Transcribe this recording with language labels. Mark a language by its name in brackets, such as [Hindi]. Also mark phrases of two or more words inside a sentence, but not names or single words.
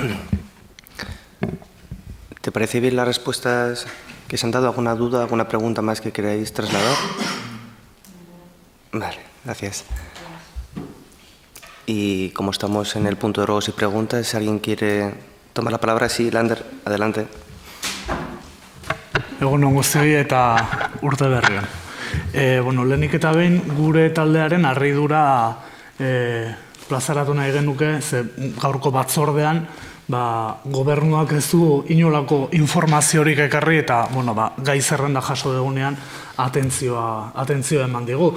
[Spanish] ¿Te parece bien las respuestas que se han dado? ¿Alguna duda, alguna pregunta más que queráis trasladar? Vale, gracias. Y como estamos en el punto de ruegos y preguntas, si alguien quiere tomar la palabra, sí, Lander, adelante. [Basque] Egun on guztioi eta urte berrian. Lehenik eta behin gure taldearen harridura plazaratu nahi genuke, ze gaurko batzordean gobernuak ez du inolako informaziorik ekarri eta gai zerrenda jaso dugunean atentzioa eman digu.